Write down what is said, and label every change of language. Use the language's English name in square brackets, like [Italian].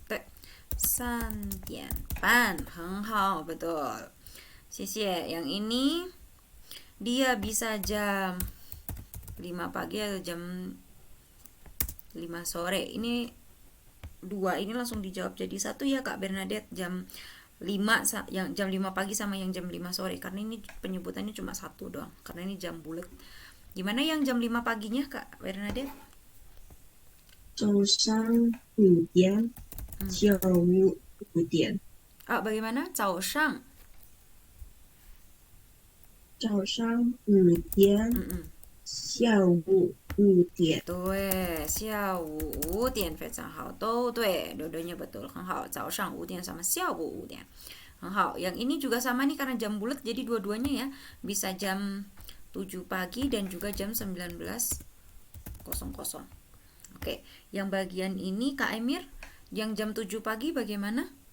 [Chinese] 对，3点半，很好，betul。谢谢。 [Indonesian] Yang ini dia bisa jam 5 pagi atau jam 5 sore. Ini dua ini langsung dijawab jadi satu ya Kak Bernadette, jam 5 yang jam 5 pagi sama yang jam 5 sore, karena ini penyebutannya cuma satu doang karena ini jam bulat. Gimana yang jam 5 paginya Kak Bernadette? [Chinese] 早上5点，下午5点， [Indonesian] Bagaimana? [Chinese] 早上早上5点，下午5点，对，下午5点非常好，都对， [Indonesian] dua-duanya betul， [Chinese] 很好。早上5点sama 下午5点，很好。 [Indonesian] Yang ini juga sama nih karena jam bulat, jadi dua-duanya ya bisa jam 7 pagi dan juga jam 19.00. Oke, yang bagian ini Kak Emir, yang jam 7 pagi bagaimana?